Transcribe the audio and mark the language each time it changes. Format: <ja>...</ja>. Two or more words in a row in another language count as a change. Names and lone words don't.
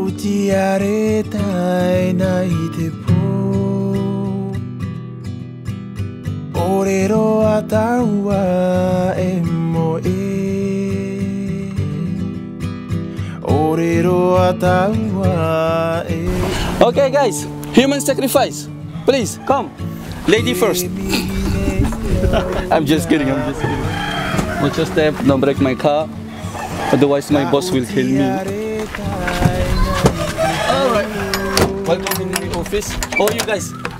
<ty>Aretai nai te pō Orero ataua e moe Orero ataua e</ty> <en>Okay guys, human sacrifice. Please, come. Lady first. I'm just kidding, Watch your step, don't break my car. Otherwise my boss will kill me. Alright. Welcome in the office. How are you guys?</en>